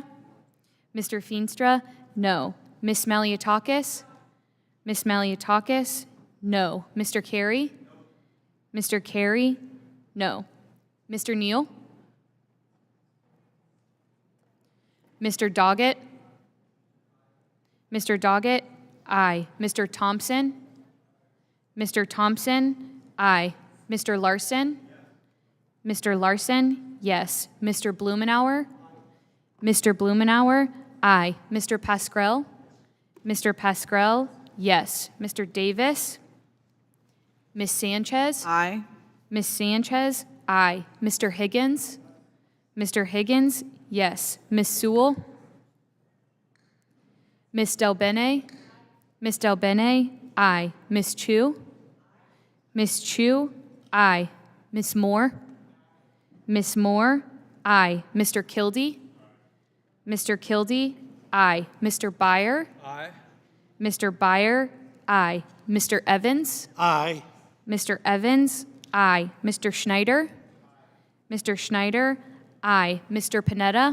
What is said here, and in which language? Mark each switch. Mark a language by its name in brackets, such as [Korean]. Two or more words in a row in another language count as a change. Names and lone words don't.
[English] Mr. Feenstra? No. Miss Maliotakis? Miss Maliotakis? No. Mr. Carey? Mr. Carey? No. Mr. Neal? Mr. Doggett? Mr. Doggett? Aye. Mr. Thompson? Mr. Thompson? Aye. Mr. Larson? Mr. Larson? Yes. Mr. Blumenauer? Mr. Blumenauer? Aye. Mr. Pascrell? Mr. Pascrell? Yes. Mr. Davis? Miss Sanchez? Aye. Miss Sanchez? Aye. Mr. Higgins? Mr. Higgins? Yes. Miss Sewell? Miss Delbene? Miss Delbene? Aye. Miss Chu? Miss Chu? Aye. Miss Moore? Miss Moore? Aye. Mr. Kildee? Mr. Kildee? Aye. Mr. Byer? Aye. Mr. Byer? Aye. Mr. Evans? Aye. Mr. Evans? Aye. Mr. Schneider? Mr. Schneider? Aye. Mr. Panetta?